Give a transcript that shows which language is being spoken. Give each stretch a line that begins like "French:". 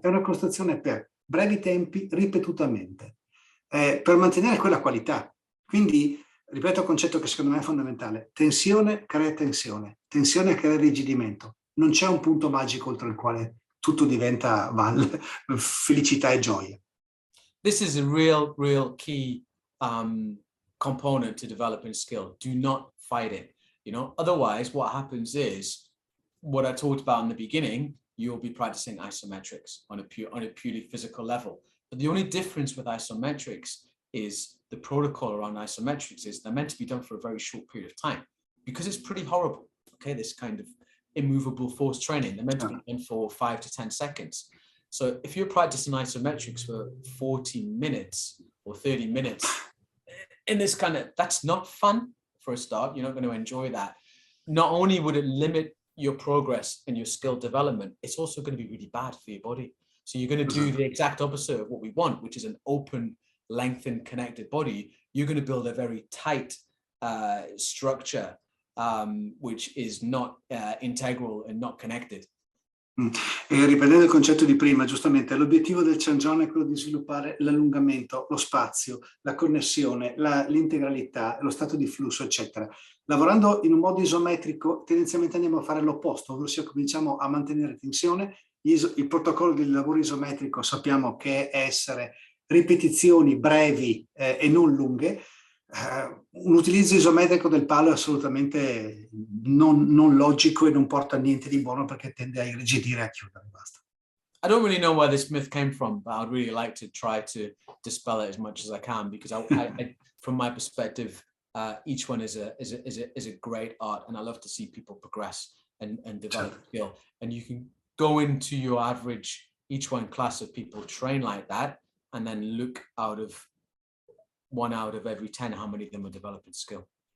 Italian: È una costruzione per brevi tempi, ripetutamente, per mantenere quella qualità. Quindi, ripeto il concetto che secondo me è fondamentale: tensione crea tensione crea irrigidimento. Non c'è un punto magico oltre il quale tutto diventa felicità e gioia.
English: This is a real key component to developing skill. Do not fight it. Otherwise, what happens is what I talked about in the beginning. You'll be practicing isometrics on a purely physical level. But the only difference with isometrics is the protocol around isometrics is they're meant to be done for a very short period of time, because it's pretty horrible. Okay, this kind of immovable force training, they're meant to be done for 5 to 10 seconds. So if you're practicing isometrics for 40 minutes or 30 minutes in this that's not fun for a start. You're not going to enjoy that. Not only would it limit your progress and your skill development, it's also going to be really bad for your body. So you're going to do the exact opposite of what we want, which is an open, lengthened, connected body. You're going to build a very tight structure, which is not integral and not connected.
Italian: E riprendendo il concetto di prima, giustamente, l'obiettivo del Changjong è quello di sviluppare l'allungamento, lo spazio, la connessione, l'integralità, lo stato di flusso, eccetera. Lavorando in un modo isometrico, tendenzialmente andiamo a fare l'opposto, ovvero cominciamo a mantenere tensione. Il protocollo del lavoro isometrico sappiamo che è essere ripetizioni brevi e non lunghe. Un utilizzo isometrico del palo è assolutamente non logico e non porta a niente di buono perché tende a irrigidire e a chiudere. Basta.
English: I don't really know where this myth came from, but I'd really like to try to dispel it as much as I can, because I from my perspective, each one is a great art, and I love to see people progress and develop skill. And you can go into your average each one class of people train like that, and then look out of 1 out of every 10 how many of them are developing skill.